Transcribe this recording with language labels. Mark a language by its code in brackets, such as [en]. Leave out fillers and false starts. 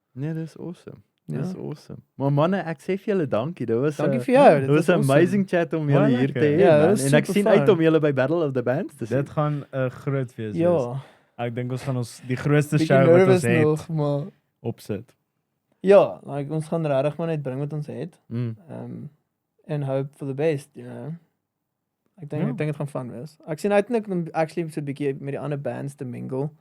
[af] Nee, dis awesome. Dis awesome. Maar manne, ek sê vir julle dankie. Dankie vir jou. Dit was 'n amazing chat om julle hier te hê. Ja, En ek sien uit om julle by Battle of the Bands te sien. Dit gaan 'n groot fees wees. Ja. Ek dink ons gaan die grootste show wat ons het nog, maar opsit. Ja, like ons gaan regtig maar net bring wat ons het. [en] And hope for the best, you know. [af] Ek dink dit gaan fun wees. Ek sien uiteindelik om actually so 'n bietjie met die ander bands te mingle.